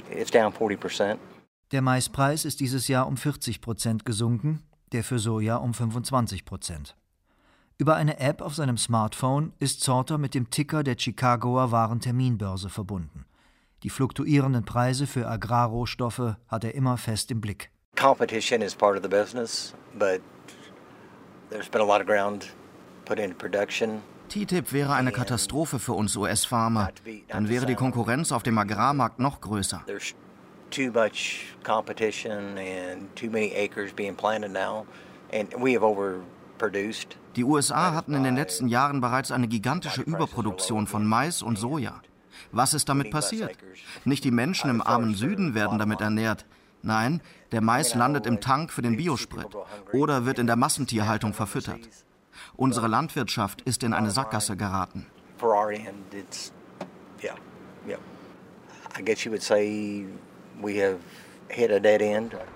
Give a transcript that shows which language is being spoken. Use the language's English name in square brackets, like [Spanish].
[German] Der Maispreis ist dieses Jahr um 40% gesunken, der für Soja um 25%. Über eine App auf seinem Smartphone ist Sauter mit dem Ticker der Chicagoer Warenterminbörse verbunden. Die fluktuierenden Preise für Agrarrohstoffe hat er immer fest im Blick. [English] Competition is part of the business, but there's been a lot of ground put into production. [German] TTIP wäre eine Katastrophe für uns US-Farmer. Dann wäre die Konkurrenz auf dem Agrarmarkt noch größer. [English] There's too much competition and too many acres being planted now, and we have overproduced. [German] Die USA hatten in den letzten Jahren bereits eine gigantische Überproduktion von Mais und Soja. Was ist damit passiert? Nicht die Menschen im armen Süden werden damit ernährt. Nein, der Mais landet im Tank für den Biosprit oder wird in der Massentierhaltung verfüttert. Unsere Landwirtschaft ist in eine Sackgasse geraten. [English] For our end, it's, yeah, yeah. I guess you would say we have hit a dead end.